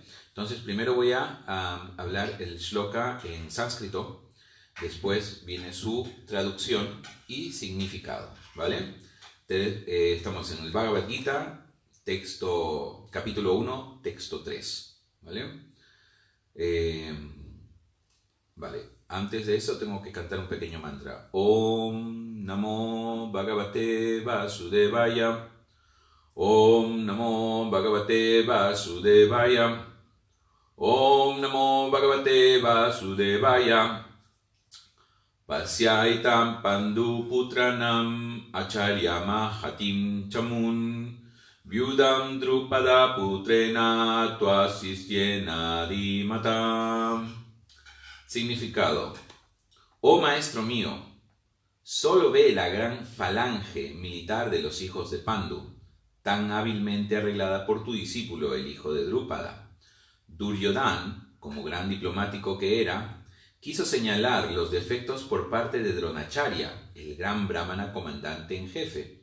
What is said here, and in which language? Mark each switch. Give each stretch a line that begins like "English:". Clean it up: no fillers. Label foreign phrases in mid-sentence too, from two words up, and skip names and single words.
Spanish: Entonces, primero voy a hablar el shloka en sánscrito, después viene su traducción y significado, ¿vale? Estamos en el Bhagavad Gita, capítulo 1, texto 3, ¿vale? Vale, antes de eso tengo que cantar un pequeño mantra.
Sanskrit: Om Namo Bhagavate Vasudevaya. Om Namo Bhagavate Vasudevaya. Om Namo Bhagavate Vasudevaya. Pasyaitam Pandu Putranam Acharya Mahatim Chamun. Vyudam Drupada Putrena Tuasistyena Dimata.
Spanish: Significado. Oh maestro mío, solo ve la gran falange militar de los hijos de Pandu, tan hábilmente arreglada por tu discípulo, el hijo de Drupada. Duryodhana, como gran diplomático que era, quiso señalar los defectos por parte de Dronacharya, el gran brahmana comandante en jefe.